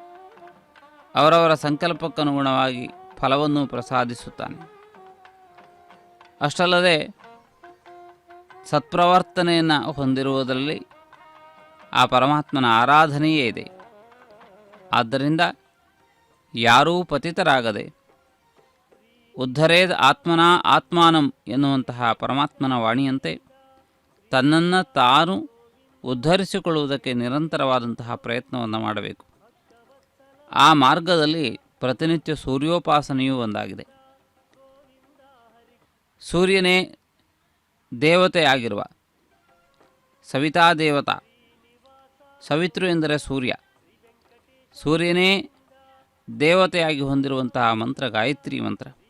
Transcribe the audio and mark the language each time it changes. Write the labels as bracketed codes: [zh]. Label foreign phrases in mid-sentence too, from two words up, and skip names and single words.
[kn] ಅವರವರ ಸಂಕಲ್ಪಕ್ಕನುಗುಣವಾಗಿ ಫಲವನ್ನು ಪ್ರಸಾದಿಸುತ್ತಾನೆ. ಅಷ್ಟಲ್ಲದೆ ಸತ್ಪ್ರವರ್ತನೆಯನ್ನು ಹೊಂದಿರುವುದರಲ್ಲಿ ಆ ಪರಮಾತ್ಮನ ಆರಾಧನೆಯೇ ಇದೆ. ಆದ್ದರಿಂದ ಯಾರೂ ಪತಿತರಾಗದೆ [sa] ಉದ್ಧರೇದ್ ಆತ್ಮನಾ ಆತ್ಮಾನಂ [kn] ಎನ್ನುವಂತಹ ಪರಮಾತ್ಮನ ವಾಣಿಯಂತೆ ತನ್ನನ್ನು ತಾನು ಉದ್ಧರಿಸಿಕೊಳ್ಳುವುದಕ್ಕೆ ನಿರಂತರವಾದಂತಹ ಪ್ರಯತ್ನವನ್ನು ಮಾಡಬೇಕು. ಆ ಮಾರ್ಗದಲ್ಲಿ ಪ್ರತಿನಿತ್ಯ ಸೂರ್ಯೋಪಾಸನೆಯೂ ಒಂದಾಗಿದೆ. ಸೂರ್ಯನೇ ದೇವತೆಯಾಗಿರುವ ಸವಿತಾ ದೇವತಾ, ಸವಿತೃ ಎಂದರೆ ಸೂರ್ಯ, ಸೂರ್ಯನೇ ದೇವತೆಯಾಗಿ ಹೊಂದಿರುವಂತಹ ಮಂತ್ರ ಗಾಯತ್ರಿ ಮಂತ್ರ.